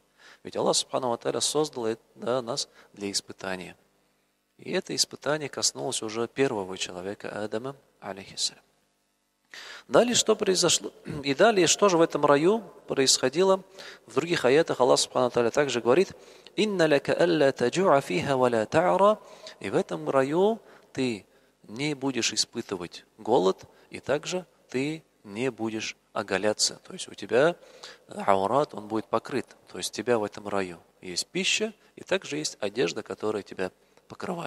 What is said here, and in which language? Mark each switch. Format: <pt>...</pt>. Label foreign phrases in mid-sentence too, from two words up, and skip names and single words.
<ru>Ведь Аллах</ru> <ar>سبحانه وتعالى</ar> <ru>создал нас для испытания. И это испытание коснулось уже первого человека, Адама, алейхиссалям. Далее что произошло? И далее, что же в этом раю происходило? В других аятах Аллах</ru> <ar>سبحانه وتعالى</ar> <ru>также говорит:</ru> <ar>«إن لك ألا تجوع فيها ولا تعرى».</ar> <ru>И в этом раю ты не будешь испытывать голод, и также ты не будешь оголяться. То есть у тебя аурат, он будет покрыт. То есть у тебя в этом раю есть пища, и также есть одежда, которая тебя покрывает.</ru>